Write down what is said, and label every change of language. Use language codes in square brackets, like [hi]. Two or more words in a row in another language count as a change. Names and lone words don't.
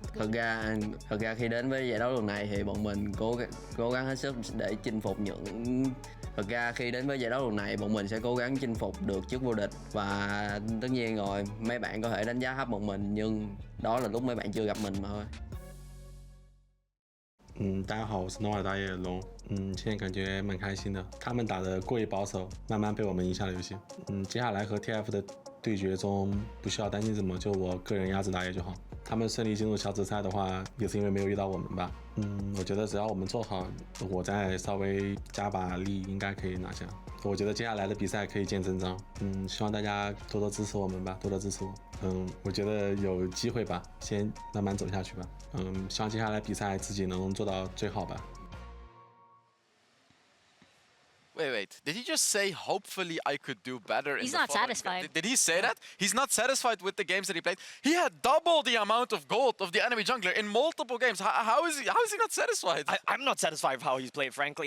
[vi] Thật ra khi đến với giải đấu lần này thì bọn mình cố gắng hết sức để chinh phục những Thật ra khi đến với giải đấu lần này bọn mình sẽ cố gắng chinh phục được chức vô địch và tất nhiên rồi mấy bạn có thể đánh giá thấp bọn mình nhưng đó là lúc mấy bạn chưa gặp mình mà thôi. [zh] 大家好，我是诺尔大野龙。现在感觉蛮开心的。他们打得过于保守，慢慢被我们赢下了游戏。接下来和 TF 的对决中不需要担心什么，就我个人压制打野就好。他们顺利进入小组赛的话，也是因为没有遇到我们吧。我觉得只要我们做好，我再稍微加把力，应该可以拿下。我觉得接下来的比赛可以见真章。希望大家多多支持我们吧，多多支持我。我觉得有机会吧，先慢慢走下去吧。希望接下来比赛自己能做到最好吧。 [en] Wait. Did he just say, hopefully I could do better He's in the not following satisfied. Did he say that? He's not satisfied with the games that he played. He had double the amount of gold of the enemy jungler in multiple games. How is he not satisfied? I'm not satisfied with how he's played, frankly.